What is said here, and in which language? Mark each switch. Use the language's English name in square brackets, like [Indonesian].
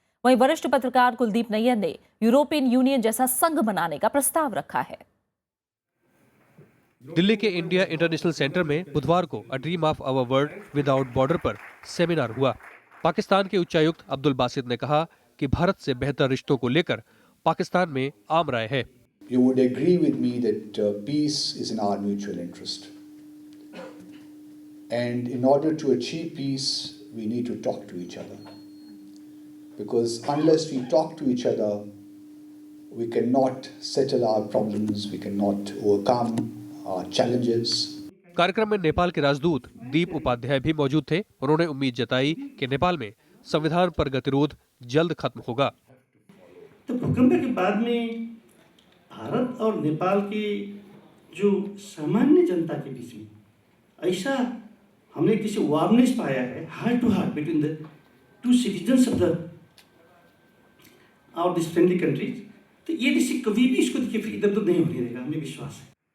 [Hindi] वहीं वरिष्ठ पत्रकार कुलदीप नैयर ने यूरोपियन यूनियन जैसा संघ बनाने का प्रस्ताव रखा है। दिल्ली के इंडिया इंटरनेशनल सेंटर में बुधवार को a dream of our world without border पर सेमिनार हुआ। पाकिस्तान के उच्चायुक्त अब्दुल बासित ने कहा कि भारत से बेहतर रिश्तों को लेकर पाकिस्तान में आम राय है। [English] You would agree with me that peace is in our mutual interest. And in order to achieve peace, we need to talk to each other. Because unless we talk to each other, we cannot settle our problems, we cannot overcome our challenges. [Hindi] कार्यक्रम में नेपाल के राजदूत दीप उपाध्याय भी मौजूद थे। उन्होंने उम्मीद जताई कि नेपाल में संविधान पर गतिरोध जल्द खत्म होगा। तो भूकंप के बाद में भारत और नेपाल की जो सामान्य जनता के बीच में ऐसा हमने किसी वार्मनेस पाया है, [English] heart to heart between the two citizens of the और this friendly countries, [Hindi] तो ये देश कभी भी इसको देखिए इधर उधर नहीं होने देगा, हमें विश्वास है।